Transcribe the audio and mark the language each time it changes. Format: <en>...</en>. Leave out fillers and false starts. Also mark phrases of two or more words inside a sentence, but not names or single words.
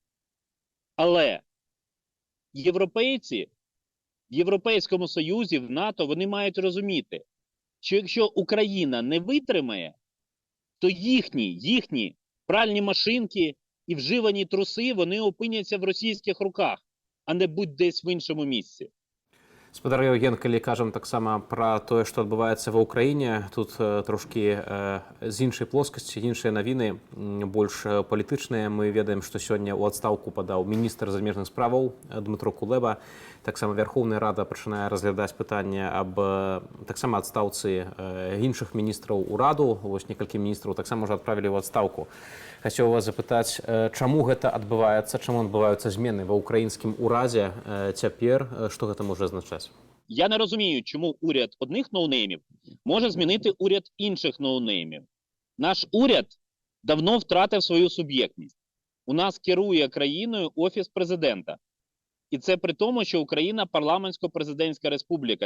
<uk>Але європейці в Європейському Союзі, в НАТО, вони мають розуміти, що якщо Україна не витримає, то їхні пральні машинки і вживані труси, вони опиняться в російських руках, а не будь-десь в іншому місці.</uk> <be>Спадар Євген, калі кажам таксама пра тое, што адбываецца ва ўкраіне, тут трошкі з іншай плоскасці, іншыя навіны, больш палітычныя. Мы ведаем, што сёння ў адстаўку падаў міністр замежных справаў Дмытро Кулеба. Таксама Верховная Рада пачынае разглядаць пытанне аб таксама адстаўцы іншых міністраў ураду. Вось некалькі міністраў таксама ўжо адправілі ў адстаўку. Хацеў вас запытаць, чаму гэта адбываецца, чаму адбываюцца змены ва ўкраінскім урадзе цяпер, што гэта можа азначаць?</be> <uk>Я не розумію, чому уряд одних ноунеймів може змінити уряд інших ноунеймів. Наш уряд давно втратив свою суб'єктність. У нас керує країною Офіс президента. І це при тому, що Україна парламентсько-президентська республіка.</uk>